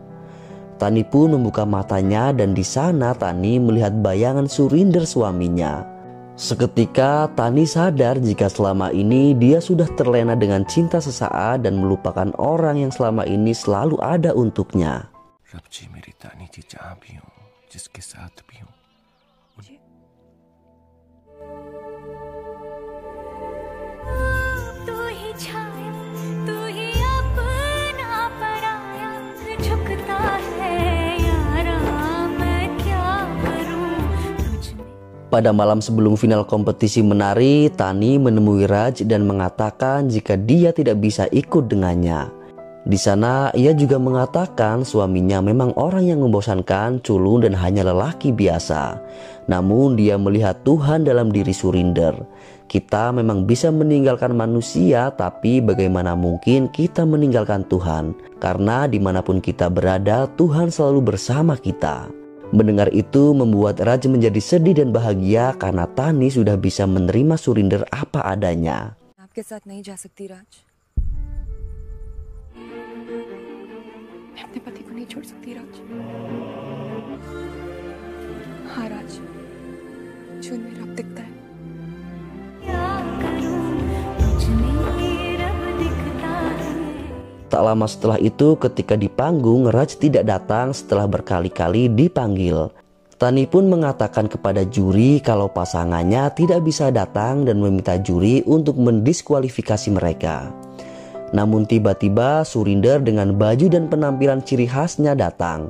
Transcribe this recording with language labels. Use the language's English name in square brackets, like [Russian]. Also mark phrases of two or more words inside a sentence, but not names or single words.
[Indonesian] Tani pun membuka matanya dan di sana Tani melihat bayangan Surinder suaminya. Seketika Tani sadar jika selama ini dia sudah terlena dengan cinta sesaat dan melupakan orang yang selama ini selalu ada untuknya. [Hindi] रब जी मेरी तानी जी जहाँ भी हूँ, जिसके साथ भी हूँ, तू ही छाया, तू ही अपना पराया, झुकता है यारा मैं क्या करूं तुझ में. [Indonesian] Pada malam sebelum final kompetisi menari, Tani menemui Raj dan mengatakan jika dia tidak bisa ikut dengannya. Di sana ia juga mengatakan suaminya memang orang yang membosankan, culun dan hanya lelaki biasa. Namun dia melihat Tuhan dalam diri Surinder. Kita memang bisa meninggalkan manusia, tapi bagaimana mungkin kita meninggalkan Tuhan? Karena dimanapun kita berada, Tuhan selalu bersama kita. Mendengar itu membuat Raj menjadi sedih dan bahagia karena Tani sudah bisa menerima Surinder apa adanya. [Hindi] आपके साथ नहीं जा सकती राज. मैं अपने पति को नहीं छोड़ सकती राज. हाँ राज, जो मेरा अब दिखता है. क्या करूं तुझ में रब दिखता है. [Indonesian] Tak lama setelah itu ketika di panggung Raj tidak datang setelah berkali-kali dipanggil. Tani pun mengatakan kepada juri kalau pasangannya tidak bisa datang dan meminta juri untuk mendiskualifikasi mereka. Namun tiba-tiba Surinder dengan baju dan penampilan ciri khasnya datang.